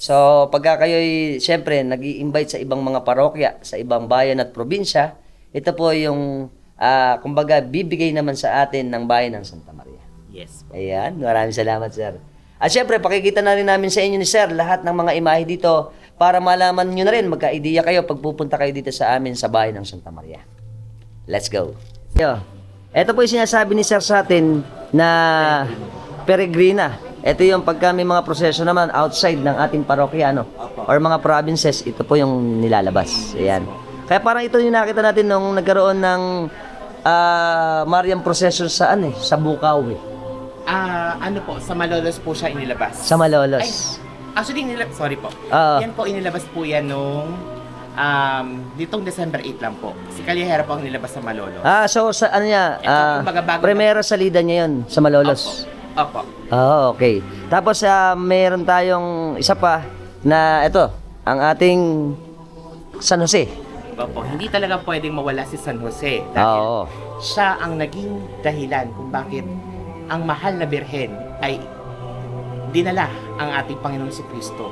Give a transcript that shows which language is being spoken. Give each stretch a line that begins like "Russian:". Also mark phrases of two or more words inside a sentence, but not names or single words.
Filipino: So, pagka kayo'y, siyempre, nag-i-invite sa ibang mga parokya, sa ibang bayan at probinsya, ito po yung, kumbaga, bibigay naman sa atin ng bayan ng Santa Maria. Yes. Ayan, maraming salamat, sir. At siyempre, pakikita na rin namin sa inyo ni sir lahat ng mga imahe dito para malaman nyo na rin, magka-ideya kayo pag pupunta kayo dito sa amin sa bayan ng Santa Maria.
English: Let's go.
Filipino: Ito po yung sinasabi ni sir sa atin na peregrina. Ito yung pagka may mga proseso naman outside ng ating parokya, ano, or mga provinces, ito po yung nilalabas. Ayan. Kaya parang ito yung nakita natin nung nagkaroon ng Marian procession sa sa Bukaw. Ano po, sa Malolos po siya inilabas. Sa Malolos.
English: Actually, sorry po.
Filipino: Oo. Yan po, inilabas po yan nung ditong December 8 lang po. Si Calihera po ang nilabas sa Malolos. So sa ano niya, Ito, kumbaga, bago
Spanish: primera salida
Filipino: niya yun sa Malolos. Opo. Okay. Tapos meron tayong isa pa na ito, ang ating San Jose. Opo. Hindi talaga pwedeng mawala si San Jose. Dahil Oo. siya ang naging dahilan kung bakit ang mahal na birhen ay dinala ang ating Panginoong Jesucristo.